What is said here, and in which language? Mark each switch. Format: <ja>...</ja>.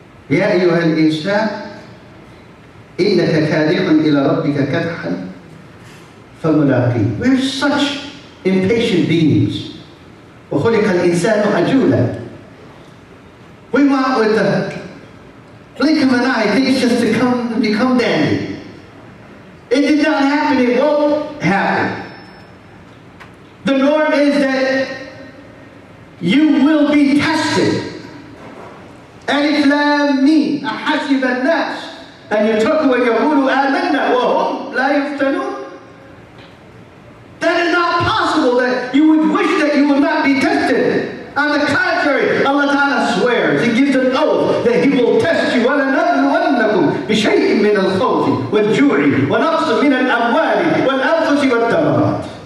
<ar>يا أيها الإنسان إنك كادح إلى ربك كدحا فملاقيه.</ar> <en>We're such impatient beings.</en> <ar>وخلق الإنسان عجولا.</ar> <en>We want with the blink of an eye things just to become dandy. It did not happen. It won't happen. The norm is that you will be tested.</en> <ar>ألف لام ميم أحسب الناس أن يتركوا ويقولوا آمنا وهم لا يفتنون.</ar> <en>That is not possible, that you would wish that you would not be tested. On the contrary, Allah Ta'ala swears, He gives an oath that He will test you.</en> <ar>وَلَنَبْلُوَنَّكُمْ بِشَيْءٍ مِّنَ الْخَوْفِ وَالْجُوعِ وَنَقْصٍ مِّنَ الْأَمْوَالِ وَالْأَنفُسِ وَالثَّمَرَاتِ.</ar>